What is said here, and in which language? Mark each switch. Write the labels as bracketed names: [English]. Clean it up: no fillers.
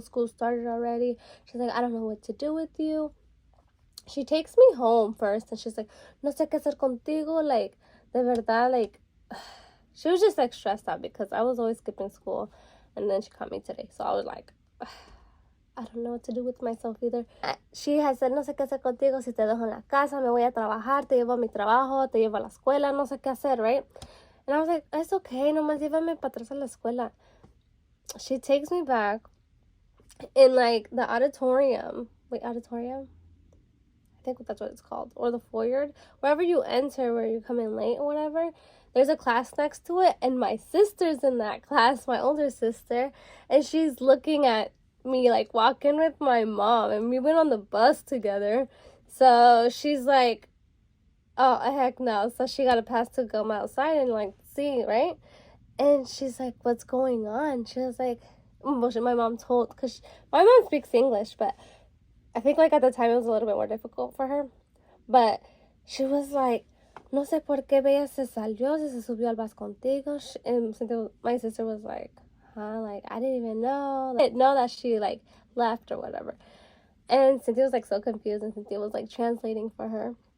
[English] School started already. She's like, I don't know what to do with you. She takes me home first, and she's like, [Spanish] no sé qué hacer contigo. [English] Like, [Spanish] de verdad, [English] like, she was just, like, stressed out because I was always skipping school. And then she caught me today. So I was like, I don't know what to do with myself either. She has said, [Spanish] no sé qué hacer contigo, si te dejo en la casa, me voy a trabajar, te llevo a mi trabajo, te llevo a la escuela, no sé qué hacer, [English] right? And I was like, it's okay, [Spanish] nomás llévame para atrás a la escuela. [English] She takes me back in, like, the auditorium. Wait, auditorium? I think that's what it's called. Or the foyer. Wherever you enter, where you come in late or whatever. There's a class next to it, and my sister's in that class, my older sister, and she's looking at me, like, walking with my mom, and we went on the bus together. So she's like, oh, heck no. So she got a pass to go outside and, like, see, right? And she's like, what's going on? She was like, my mom told, because my mom speaks English, but I think, like, at the time it was a little bit more difficult for her. But she was like, [Spanish] no sé por qué Bella se salió, si se subió al bus contigo. [English] And my sister was like, huh? Like, I didn't even know. I didn't know that she, like, left or whatever. And Cynthia was, like, so confused, and Cynthia was, like, translating for her.